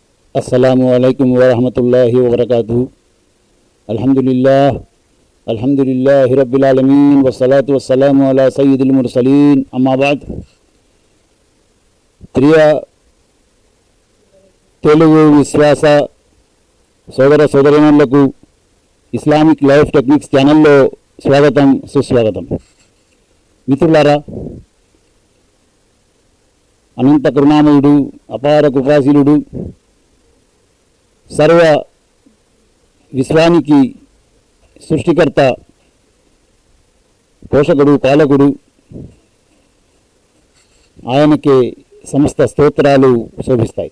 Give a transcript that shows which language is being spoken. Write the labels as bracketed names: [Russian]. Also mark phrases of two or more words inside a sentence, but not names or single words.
[Arabic] السلام عليكم ورحمة الله وبركاته. الحمد لله رب العالمين والصلاة والسلام على سيد المرسلين أما بعد. [Telugu] ప్రియ తెలుగు విశ్వాస సోదర సోదరీమణులకు ఇస్లామిక్ లైఫ్ టెక్నిక్స్ ఛానల్లో స్వాగతం, సుస్వాగతం. మిత్రులారా, అనంత కరుణామయుడు, అపార కృపాశీలుడు, సర్వ విశ్వానికి సృష్టికర్త, పోషకుడు, పాలకుడు, ఆయనకే సమస్త స్తోత్రాలు శోభిస్తాయి.